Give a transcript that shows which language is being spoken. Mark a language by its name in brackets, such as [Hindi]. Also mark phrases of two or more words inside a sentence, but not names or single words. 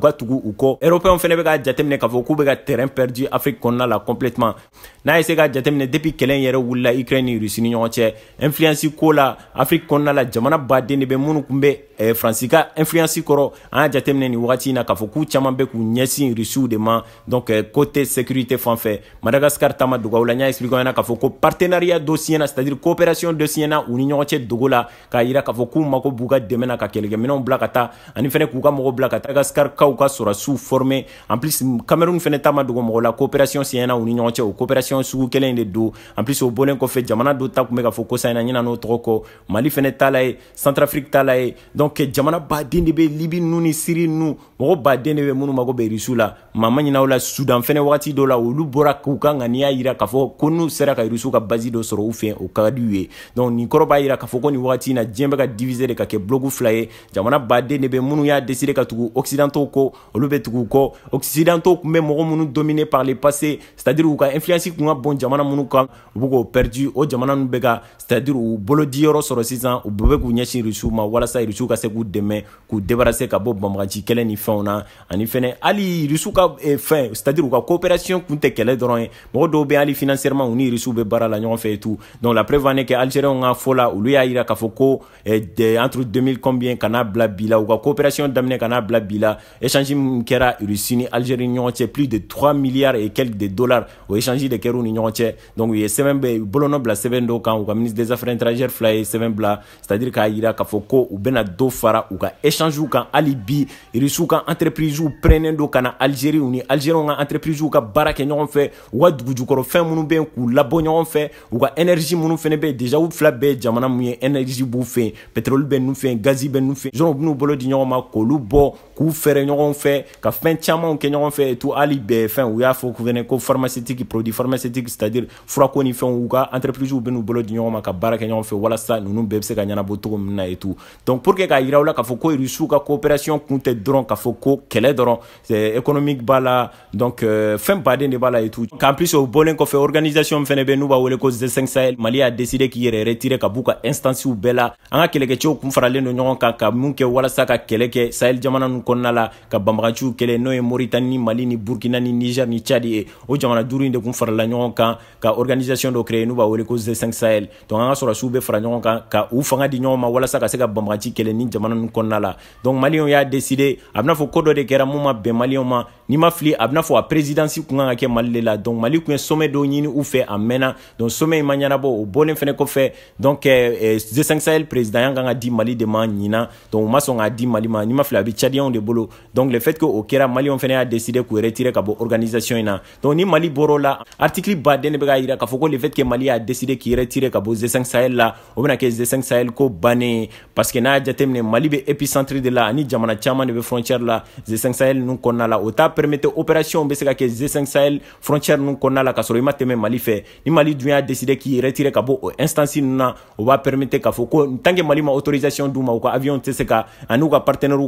[Bambara] ka tugu u kɔ européens fɛnɛ bɛ ka jateminɛ k'a fɔ k'u bɛ ka [French] terrain perdu [Bambara] Afrique kɔnɔna la complètement n'a ye se ka jateminɛ depuis kɛlɛ in yɛrɛ wulila Ukraine ni Russie ni ɲɔgɔn cɛ influence ko la Afrique kɔnɔna la jamana baden de bɛ minnu kun bɛ France ka influence kɔrɔ an y'a jateminɛ nin wagati in na k'a fɔ k'u caman bɛ k'u ɲɛsin Russiw de ma [French] donc côté sécurité [Bambara] fan fɛ Madagascar taama dogow la n y'a expliqué ɲɛna k'a fɔ ko partenariat dɔ siɲɛna [French] c'est-à-dire coopération [Bambara] dɔ siɲɛna u ni ɲɔgɔn cɛ dogo la k'a yira k'a fɔ k'u mako b'u ka dɛmɛ na ka kɛlɛkɛminɛnw bila ka taa ani fɛnɛ k'u ka mɔgɔw bila ka taa Madagascar kaw ka sɔrɔsiw [French] former en plus [Bambara] Cameroun fɛnɛ taama dogo mɔgɔ la coopération siɲɛna u ni ɲɔgɔn cɛ o coopération sugu kelen de don [French] en plus [Bambara] o bɔlen kɔfɛ jamana dɔ ta kun bɛ k'a fɔ ko sa in na ɲina n'o tɔgɔ kɔ Mali fɛnɛ t'a la ye Centrafrique t'a la ye donc jamana baden de bɛ Libye ninnu ni Syrie ninnu mɔgɔ baden de bɛ minnu mako bɛ Russiw la maa ma ɲina o la Soudan fɛnɛ wagati dɔ la olu bɔra k'u ka ŋaniya yira k'a fɔ ko n'u sera ka Russiw ka base dɔ sɔrɔ u fɛ o ka di u ye donc nin kɔrɔ b'a yira k'a fɔ ko nin wagati in na diɲɛ bɛ ka diviser de ka kɛ bloc fila ye jamana baden de bɛ minnu y'a décider ka tugu occidentaux kɔ olu bɛ tugu u kɔ occidentaux kun bɛ mɔgɔ minnu [French] dominer par le passé c'est-à-dire [Bambara] u ka influence kun ka bon jamana minnu kan u bɛ k'o perdu o jamana ninnu bɛ ka c'est-à-dire u bolo di yɔrɔ sɔrɔ sisan u bɛɛ bɛ k'u ɲɛsin Russiw ma walasa Russiw ka se k'u dɛmɛ k'u débarrasser ka bɔ banbagaci kɛlɛ ni fɛnw na ani fɛnɛ hali Russiw ka fɛn c'est-à-dire u ka coopération kun tɛ kɛlɛ dɔrɔn ye mɔgɔ dɔw bɛ hali financièrement u ni Russiw bɛ baara la ɲɔgɔn fɛ [French] et tout donc la preuve en est que [Bambara] Algériens ka fɔ la olu y'a yira k'a fɔ ko [French] entre 2000 combien [Bambara] kana bila bi la u ka coopération daminɛ kana bila bi la échange min kɛra Russie ni Algérie ni ɲɔgɔn cɛ [French] plus de 3 milliards et quelques de dollars [Bambara] o échange de kɛra u ni ɲɔgɔn cɛ donc u ye sɛbɛn bɛ bolonɔ bila sɛbɛn dɔw kan u ka [French] ministre des affaires étrangères [Bambara] fila ye sɛbɛn bila c'est-à-dire k'a yira k'a fɔ ko u bɛna dɔ fara u ka échange kan hali bi Russiw ka entreprise prenen do kana Algérie u ni Algériens ka entreprise ka baara kɛ ɲɔgɔn fɛ u ka dugujukɔrɔ fɛn minnu bɛ k'u labɔ ɲɔgɔn fɛ u ka énergie minnu fɛnɛ bɛ déjà u fila bɛɛ jamana mun ye énergie b'u fɛ pétrole bɛ ninnu fɛ gazi bɛ ninnu fɛ jɔnw b'u bolo di ɲɔgɔn ma k'olu bɔ k'u fɛrɛ ɲɔgɔn fɛ ka fɛn camanw kɛ ɲɔgɔn fɛ [French] et tout [Bambara] hali bɛɛ fɛn u y'a fɔ fɛnɛ ko [French] pharmaceutique produit pharmaceutique c'est-à-dire [Bambara] furako ni fɛnw u ka entreprise bɛ n'u bolo di ɲɔgɔn ma ka baara kɛ ɲɔgɔn fɛ walasa ninnu bɛɛ bɛ se ka ɲɛnabɔ cogo min na [French] et tout donc pour que [Bambara] k'a yira u la k'a fɔ ko Russiw ka coopération kun tɛ dɔrɔn k'a fɔ ko kɛlɛ dɔrɔn [French] c'est économique [Bambara] b'a la donc fɛn baden de b'a la [French] et tout en plus [Bambara] o bɔlen kɔfɛ organisation fɛnɛ bɛ n'u b'a wele ko Z5 Sahel Mali [French] a décidé [Bambara] k'i yɛrɛ retirer ka b'u ka instances bɛɛ la an ka kɛlɛkɛcɛw kun faralen don ɲɔgɔn kan ka mun kɛ walasa ka kɛlɛ kɛ Sahel jamana ninnu kɔnɔna la ka banbaganciw kɛlɛ n'o ye Mauritanie ni Mali ni Burkina ni Niger ni Tchad ye o jamana duuru in de kun farala ɲɔgɔn kan ka organisation dɔ créer n'u b'a wele ko Z5 Sahel donc an ka sɔrɔsiw bɛ fara ɲɔgɔn kan ka u fanga di ɲɔgɔn ma walasa ka se ka banbagaci kɛlɛ ni jamana ninnu kɔnɔna la donc Maliens y'a décidé a bɛna fɔ ko dɔ de kɛra mun ma bɛn Maliens ma ni ma fili a bɛna fɔ a présidence kun kan ka kɛ Mali de la donc Mali kun ye sommet dɔ ɲini u fɛ a mɛnna donc sommet in ma ɲɛnabɔ o bɔlen fɛnɛ kɔfɛ donc Z5 Sahel président yan kan ka di Mali de ma ɲina donc u ma sɔn k'a di Mali ma ni ma fili a bɛ Tchadiens de bolo donc [French] le fait que [Bambara] o kɛra Maliens fɛnɛ y'a décidé k'u retirer ka bɔ organisation in na donc ni Mali bɔr'o la article baden de bɛ k'a yira k'a fɔ ko [French] le fait que [Bambara] Mali y'a décidé k'i retirer ka bɔ Z5 Sahel la o bɛna kɛ Z5 Sahel ko bannen [French] parce que [Bambara] n'a y'a jateminɛ Mali bɛ [French] épicentre de la [Bambara] ani jamana caman de bɛ frontière la Z5 Sahel ninnu kɔnɔna la o t'a [French] permettre opération [Bambara] bɛ se ka kɛ Z5 Sahel frontière ninnu kɔnɔna la ka sɔrɔ i ma tɛmɛ Mali fɛ ni Mali dun y'a décidé k'i retirer ka bɔ o instance na o b'a permettre k'a fɔ ko [French] tant que [Bambara] Mali ma autorisation d'u ma u ka avion tɛ se ka ani ka partenaire u